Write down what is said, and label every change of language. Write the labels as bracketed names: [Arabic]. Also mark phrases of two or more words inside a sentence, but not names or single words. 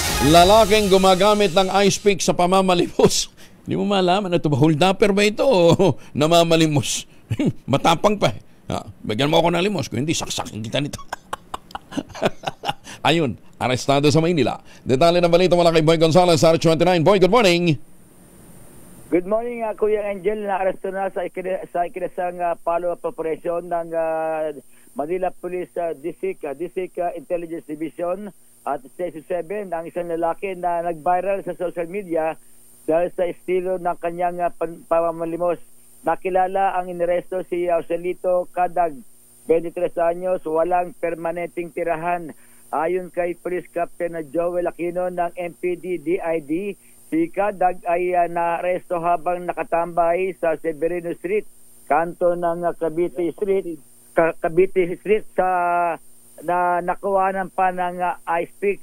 [Filipino] Lalaking gumagamit ng ice pick sa pamamalimos. Hindi mo malaman na ito ba? [English] Hold upper [Filipino] ba ito o namamalimos? Matapang pa. Bigyan mo ako ng limos. Kung hindi, saksakin kita nito. Ayun, arestado sa Maynila. Detalye ng balita mula kay Boy Gonzales, R29. [English] Boy, good morning. Good morning, [Filipino] Kuya Angel. Na-aresto na sa ikinasang [English] follow-up operation [Filipino] ng Manila Police District Intelligence Division at Station 7 ang isang lalaki na nag-viral sa [English] social media [Filipino] dahil sa estilo ng kanyang pamamalimos. Nakilala ang iniresto si Joselito Cadag, 23 anyos, walang permanenteng tirahan. Ayon kay Police Captain Joel Aquino ng MPD-DID, si Cadag ay naaresto habang nakatambay sa Severino Street, kanto ng Cavite Street sa na nakuhanan pa ng ice pick.